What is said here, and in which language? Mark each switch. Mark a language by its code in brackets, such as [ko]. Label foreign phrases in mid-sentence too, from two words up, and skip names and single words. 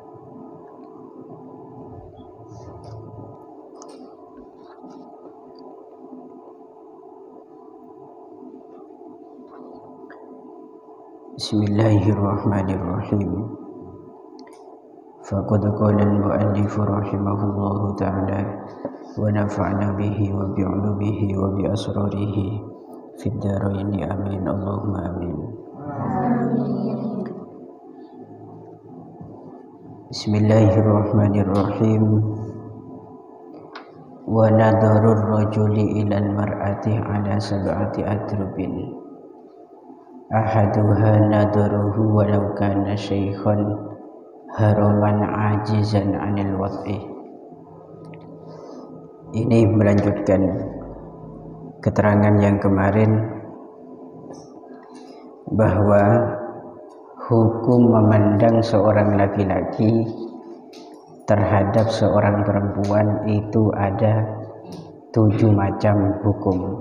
[ar] Bismillahirrahmanirrahim. فقد قال المؤلف رحمه الله تعالى ونفعنا به وبعلومه وبأسراره في الدارين آمين. اللهم آمين. Bismillahirrahmanirrahim. ونظر الرجل إلى المرأة على سبعة أضرب. أحدها نظره ولو كان شيخا هرما عاجزا عن الوطء. [id] Ini melanjutkan keterangan yang kemarin bahwa hukum memandang seorang laki-laki terhadap seorang perempuan itu ada 7 macam hukum.